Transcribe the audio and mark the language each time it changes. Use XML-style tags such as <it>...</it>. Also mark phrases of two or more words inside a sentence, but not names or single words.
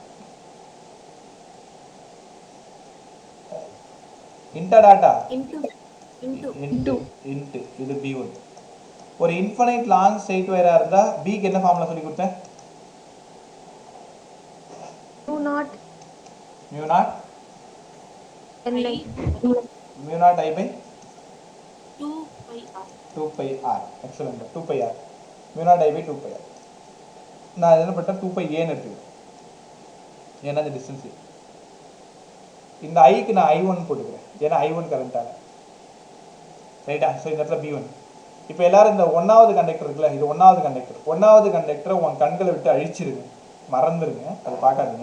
<ta>இன்டா டாட்டா? இன்டு. இது B1. ஒரு</ta> <en>infinite long straight</en> <ta>வயராக இருந்தால் பிக்கு என்ன ஃபார்முலா சொல்லி கொடுத்தேன்?</ta> <en>mu naught Ni. mu naught I by 2 pi r. 2 pi r. Excellent. 2 pi r. mu naught I by 2 pi r.</en> <ta>நான் என்ன பண்ணிட்டேன் 2 pi ஏன்னு எடுத்துக்கிறேன். ஏன்னா இந்த டிஸ்டன்ஸ் இந்த ஐக்கு நான் I1 போட்டுக்கிறேன். ஏன்னா I1 கரண்டால ரைட்டா. ஸோ இந்த இடத்துல B1. இப்போ எல்லாரும் இந்த ஒன்றாவது கண்டக்டர் இருக்குல்ல, இது ஒன்றாவது கண்டக்டரை உன் கண்களை விட்டு அழிச்சிருங்க, மறந்துடுங்க, அதை பார்க்காதீங்க.</ta>